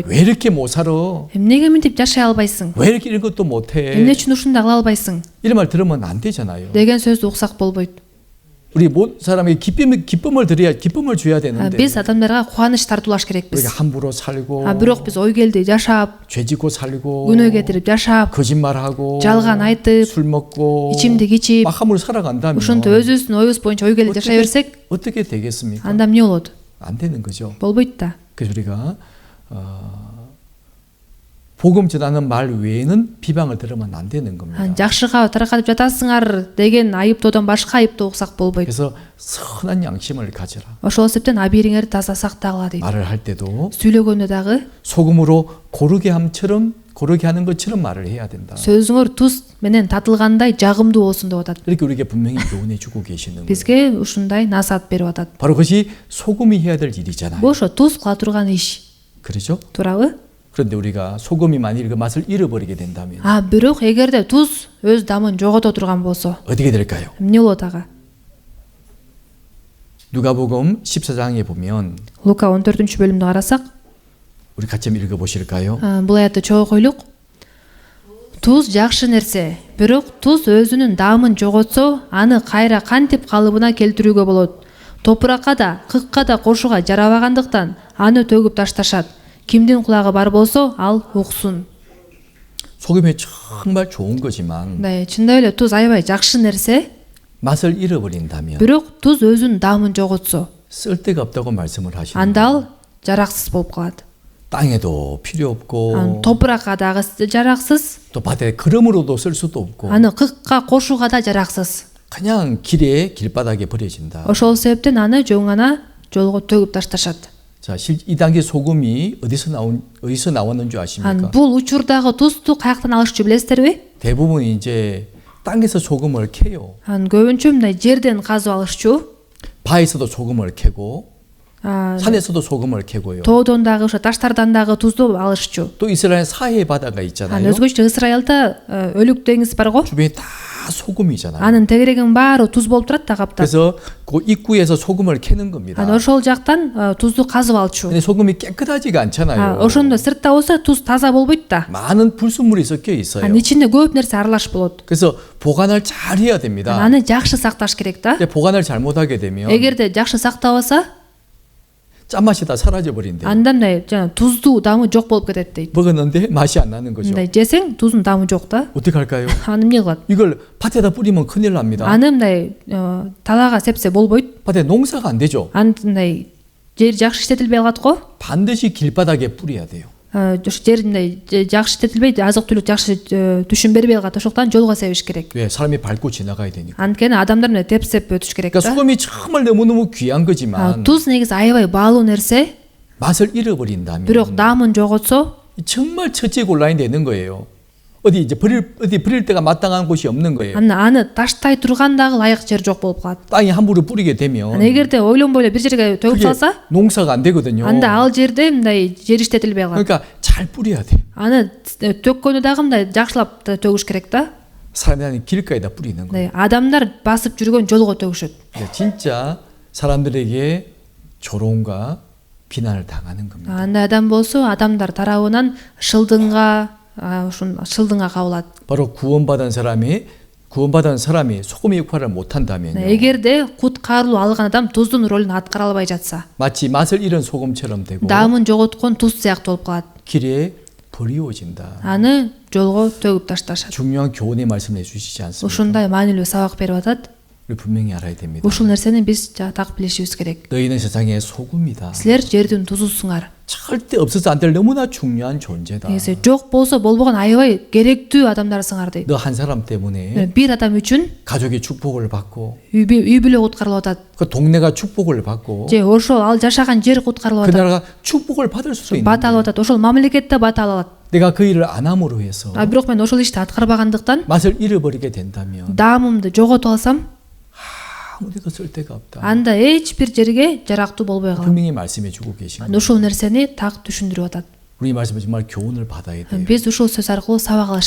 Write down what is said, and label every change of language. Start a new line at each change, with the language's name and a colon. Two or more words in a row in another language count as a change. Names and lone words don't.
Korean: 왜 이렇게 못 살아?
Kyrgyz: Эмнеге мынтип жашай албайсың?
Korean: 왜 이렇게 이런 것도 못
Kyrgyz: Эмне
Korean: 해?
Kyrgyz: үчүн ушундай кыла албайсың?
Korean: 이런 말 들으면 안 되잖아요.
Kyrgyz: деген сөздү уксак болбойт.
Korean: 우리 모든 사람에게 기쁨을 드려야 기쁨을 줘야 되는데
Kyrgyz: Биз адамдарга кубаныч тартуулаш керекпиз.
Korean: 우리가 함부로 살고
Kyrgyz: Бирок биз ой келди жашап,
Korean: 죄짓고 살고
Kyrgyz: күнөө кетирип жашап,
Korean: 거짓말하고
Kyrgyz: жалган айтып,
Korean: 술 먹고
Kyrgyz: ичимдик ичип,
Korean: 막 함부로 살아간다면
Kyrgyz: ошентип өзүбүздүн оюбуз боюнча ой келип жашай берсек,
Korean: 어떻게 되겠습니까?
Kyrgyz: анда эмне болот?
Korean: 안 되는 거죠.
Kyrgyz: Болбойт да.
Korean: 그래서 우리가 복음 전하는 말 외에는 비방을 들으면 안 되는 겁니다.
Kyrgyz: жакшы кабар таркатып жатасыңар деген айыптоодон башка айыптоо уксак болбойт.
Korean: 그래서 선한 양심을 가져라.
Kyrgyz: Ошол себептен абийириңерди таза сактагыла дейт.
Korean: 말을 할 때도
Kyrgyz: сүйлөгөндө дагы
Korean: 소금으로 고르게 하는 것처럼 말을 해야 된다.
Kyrgyz: сөзүңөр туз менен татылгандай жагымдуу болсун деп атат.
Korean: 이렇게 우리에게 분명히 교훈해 주고 계시는 거예요.
Kyrgyz: Бизге ушундай насаат берип атат.
Korean: 바로 그것이 소금이 해야 될 일이잖아요.
Kyrgyz: Бул ошо туз кыла турган иш.
Korean: 그렇죠?
Kyrgyz: туурабы?
Korean: 그런데 우리가 소금이 만일 그 맛을 잃어버리게 된다면
Kyrgyz: Бирок эгерде туз өз дамын жогото турган болсо,
Korean: 어떻게 될까요?
Kyrgyz: эмне болот ага?
Korean: 누가복음 14장에 보면
Kyrgyz: Лука 14-бөлүмдү карасак,
Korean: 우리 같이 한번 읽어보실까요?
Kyrgyz: бул аятты чогуу окуйлук. Туз жакшы нерсе, бирок туз өзүнүн даамын жоготсо, аны кайра кантип калыбына келтирүүгө болот. Топуракка да, кыкка да кошууга жарабагандыктан аны төгүп ташташат. Кимдин кулагы бар болсо, ал уксун.
Korean: 소금이 정말 좋은 거지만
Kyrgyz: Чындап эле туз аябай жакшы нерсе,
Korean: 맛을 잃어버린다면
Kyrgyz: бирок туз өзүнүн даамын жоготсо,
Korean: 쓸데가 없다고 말씀을 하시는
Kyrgyz: анда ал жараксыз болуп калат.
Korean: 땅에도 필요 없고
Kyrgyz: Топуракка дагы жараксыз,
Korean: 또 밭에 그름으로도 쓸 수도 없고
Kyrgyz: аны кыкка кошууга да жараксыз.
Korean: 그냥 길바닥에 버려진다.
Kyrgyz: Ошол себептен аны жоңана жолго төгүп ташташат.
Korean: 자, 이 당시 소금이 어디서 나왔는 줄 아십니까?
Kyrgyz: Бул учурдагы тузду каяктан алышчу билесиздерби?
Korean: 대부분 이제 땅에서 소금을 캐요.
Kyrgyz: Көбүнчө мындай жерден казып алышчу.
Korean: 바에서도 소금을 캐고 산에서도 소금을 캐고요.
Kyrgyz: тоодон ошо таштардан дагы тузду алышчу.
Korean: 또 이스라엘 사해 바다가 있잖아요.
Kyrgyz: өзгөчө Ысрайылда өлүк деңиз барго.
Korean: 주변에 다 소금이잖아요.
Kyrgyz: Анын тегерегинин баары туз болуп турат да капта.
Korean: 그래서 그 입구에서 소금을 캐는 겁니다.
Kyrgyz: ошол жактан тузду казып алчу.
Korean: 근데 소금이 깨끗하지가 않잖아요.
Kyrgyz: ошондо сыртта болсо туз таза болбойт да.
Korean: 많은 불순물이 섞여 있어요.
Kyrgyz: ичинде көп нерсе аралашып болот.
Korean: 그래서 보관을 잘 해야 됩니다.
Kyrgyz: аны жакшы сакташ керек да.
Korean: 근데 보관을 잘못하게 되면
Kyrgyz: эгерде жакшы сактабаса,
Korean: 짠맛이 다 사라져 버린대요.
Kyrgyz: анда мындай жана туздуу дамы жок болуп кетет дейт.
Korean: 먹었는데 맛이 안 나는 거죠.
Kyrgyz: мындай жесең туздун дамы жок да.
Korean: 어떻게 할까요?
Kyrgyz: аны эмне кылат?
Korean: 이걸 밭에다 뿌리면 큰일 납니다.
Kyrgyz: аны мындай талаага сепсе болбойт.
Korean: 밭에 농사가 안 되죠.
Kyrgyz: аны мындай жер жакшы иштетилбей калат го.
Korean: 반드시 길바닥에 뿌려야 돼요.
Kyrgyz: ошо жер мындай жакшы иштетилбей, азык түлүк жакшы түшүм бербей калат. ошондуктан жолго себиш керек.
Korean: 왜? 사람이 밟고 지나가야 되니까.
Kyrgyz: анткени адамдар мына тепсеп өтүш керек
Korean: 그러니까
Kyrgyz: да.
Korean: 소금이 정말 너무너무 귀한 거지만
Kyrgyz: туз негизи аябай баалуу нерсе,
Korean: 맛을 잃어버린다면
Kyrgyz: бирок дамын жоготсо
Korean: 정말 처치곤란이 되는 거예요. 어디 버릴 때가 마땅한 곳이 없는 거예요.
Kyrgyz: аны таштай турган дагы ылайык жер жок болуп калат.
Korean: 땅에 함부로 뿌리게 되면
Kyrgyz: эгерде ойлонбой эле бир жерге төгүп
Korean: 그게
Kyrgyz: салса,
Korean: 농사가 안 되거든요.
Kyrgyz: анда ал жерде мындай жер иштетилбей калат.
Korean: 그러니까 잘 뿌려야 돼.
Kyrgyz: аны төккөнү дагы мындай жакшылап төгүш керек да.
Korean: 사람이 길가에다 뿌리는 거예요.
Kyrgyz: адамдар басып жүргөн жолго төгүшөт.
Korean: 진짜 사람들에게 조롱과 비난을 당하는 겁니다.
Kyrgyz: андай адам болсо адамдар тарабынан шылдыңга кабылат.
Korean: 바로 구원받은 사람이 소금의 역할을 못 한다면요.
Kyrgyz: эгерде куткарылуу алган адам туздун ролун аткара албай жатса,
Korean: 마치 맛을 잃은 소금처럼 되고
Kyrgyz: дамын жоготкон туз сыяктуу болуп калат.
Korean: 길에 버리워진다.
Kyrgyz: аны жолго төгүп ташташат.
Korean: 중요한 교훈의 말씀을 해주시지 않습니까?
Kyrgyz: ушундай маанилүү сабак берип атат.
Korean: 우리 분명히 알아야 됩니다.
Kyrgyz: ушул нерсени биз так билишибиз керек.
Korean: 너희는 세상의 소금이다.
Kyrgyz: силер жердин тузусуңар.
Korean: 절대 없어서 안 될 너무나 중요한 존재다.
Kyrgyz: негизи жок болсо болбогон аябай керектүү адамдарсыңар дейт.
Korean: 너 한 사람 때문에
Kyrgyz: бир адам үчүн
Korean: 가족이 축복을 받고
Kyrgyz: үй бүлө куткарылып атат.
Korean: 그 동네가 축복을 받고
Kyrgyz: же ошол ал жашаган жер куткарылып
Korean: 그
Kyrgyz: атат.
Korean: 나라가 축복을 받을 수도 있는
Kyrgyz: бат алып атат. ошол мамлекетте бат алып атат.
Korean: 내가 그 일을 안 함으로 해서
Kyrgyz: бирок мен ошол ишти аткарбагандыктан
Korean: 맛을 잃어버리게 된다면
Kyrgyz: даамымды жоготуп алсам,
Korean: 아무데도 쓸 데가 없다.
Kyrgyz: анда эч бир жерге жарактуу болбой калат.
Korean: 분명히 말씀해 주고 계신 거예요.
Kyrgyz: ушул нерсени так түшүндүрүп атат.
Korean: 우리 말씀은 정말 교훈을 받아야 돼요.
Kyrgyz: биз ушул сөз аркылуу сабак алыш